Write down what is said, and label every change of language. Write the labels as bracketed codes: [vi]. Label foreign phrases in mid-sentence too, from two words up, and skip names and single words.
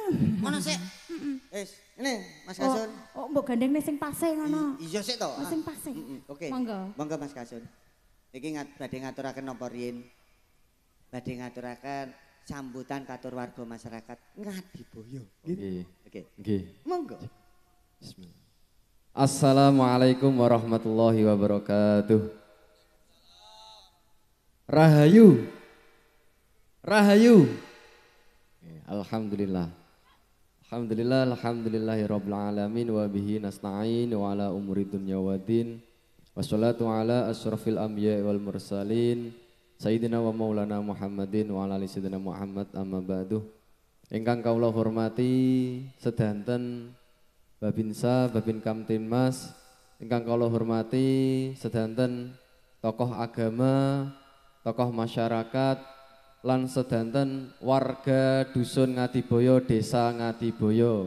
[jv] Ngono sik. Wis, ngene Mas Kasun. Oh, mbok gandengne sing pase ngono. Iya sik to. Sing pase. Oke. Monggo. Monggo Mas Kasun. Iki badhe ngaturaken napa riyin? Badhe ngaturaken sambutan katur warga masyarakat Ngadiboyo. Nggih. Oke. Nggih. Monggo. Bismillah. [ar] السلام عليكم ورحمة الله وبركاته. [jv] Rahayu. Rahayu. Alhamdulillah. [ar] الحمد لله رب العالمين وبه نستعين وعلى أمور الدنيا والدين. والصلاة على أشرف الأنبياء والمرسلين. سيدنا ومولانا محمد وعلى آل سيدنا محمد أما بعد. [jv] Ingkang kawula hormati sedanten Babinsa, Babin Kamtibmas, ingkang kawula hormati sedanten tokoh agama, tokoh masyarakat lan sedanten warga dusun Ngadiboyo, desa Ngadiboyo.